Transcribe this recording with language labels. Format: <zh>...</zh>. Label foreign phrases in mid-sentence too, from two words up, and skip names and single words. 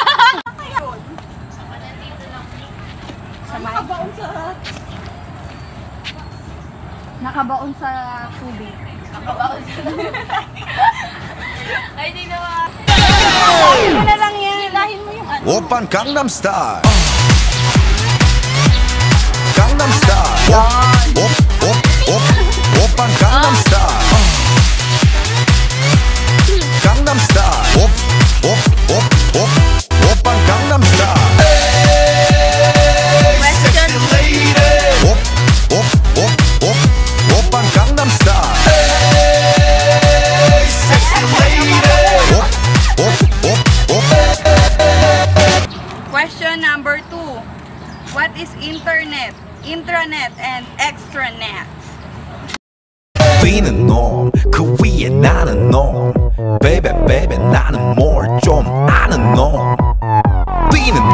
<tl>Nakabaon sa tubig. Ay, di naman. Hilahin mo na lang yan. Hilahin mo yung ano.</tl> <ko>오빤 강남스타일 강남스타일 오빤 강남스타일 강남스타일 오빤 강남스타일</ko> <en>Question.</en> <ko>오빤 강남스타일</ko> <en>sexy lady Question number 2. What is internet, intranet, and extranet?</en> <ko>뛰는 놈, 그 위에 나는 놈.</ko> <en>Baby, baby,</en> <ko>나는 뭘 좀 아는 놈. 뛰는</ko>